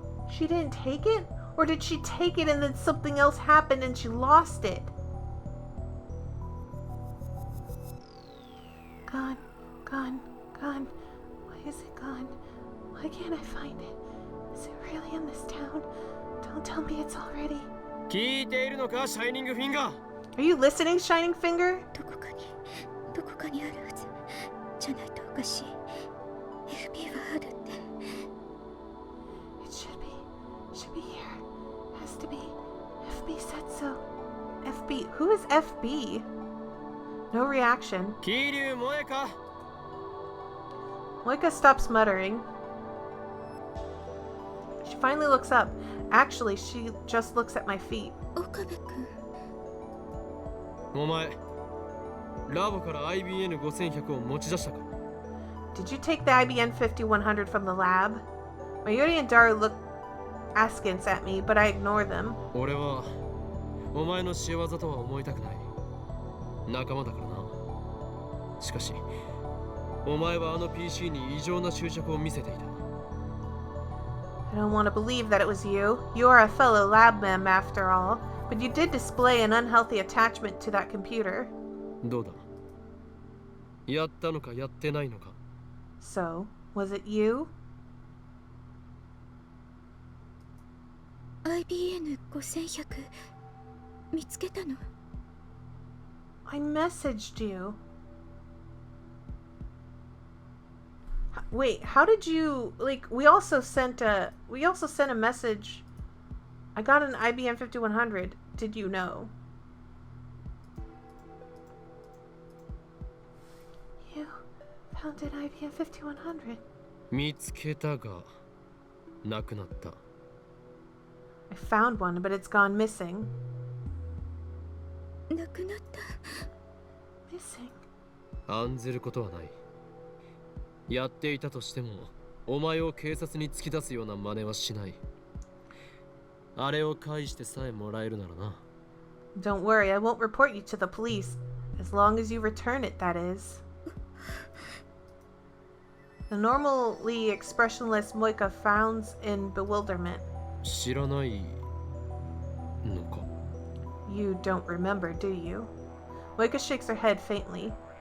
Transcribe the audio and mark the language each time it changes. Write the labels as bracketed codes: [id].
[en] She didn't take it? Or did she take it and then something else happened and she lost it? Gone. Why is it gone? Why can't I find it? Is it really in this town? Don't tell me it's already. [ja] 聞いているのか、シャイニングフィンガー [en] Are you listening, Shining Finger? [ja] どこかにあるはずじゃないとおかしい FB はあるって [en] It should be here. Has to be. FB said so. FB. Who is FB? No reaction. [ja] 桐生萌か [en] Moika stops muttering. She finally looks up. Actually, she just looks at my feet. [ja] 岡部君お前ラボから IBN5100 を持ち出したか [en] Did you take the IBN 5100 from the lab? Mayuri and Daru look askance at me, but I ignore them. [ja] 俺はお前の仕業とは思いたくない仲間だからなしかしお前はあの PC に異常な執着を見せていた [en] I don't want to believe that it was you. You are a fellow lab mem after all, but you did display an unhealthy attachment to that computer. [ja] どうだやったのかやってないのか [en] So, was it you? [ja] IBN5100 見つけたの [en] I messaged you. Wait, how did you, like, we also sent a message. I got an IBM 5100. Did you know? You found an IBM 5100. [ja] 見つけたがなくなった [en] I found one, but it's gone missing. [ja] なくなった [en] Missing? [ja] 案ずることはないやっていたとしてもお前を警察に突き出すような真似はしないあれを返してさえもらえるならな [en] Don't worry, I won't report you to the police. As long as you return it, that is. The normally expressionless Moika frowns in bewilderment. [ja] 知らないのか [en] You don't remember, do you? Moika shakes her head faintly.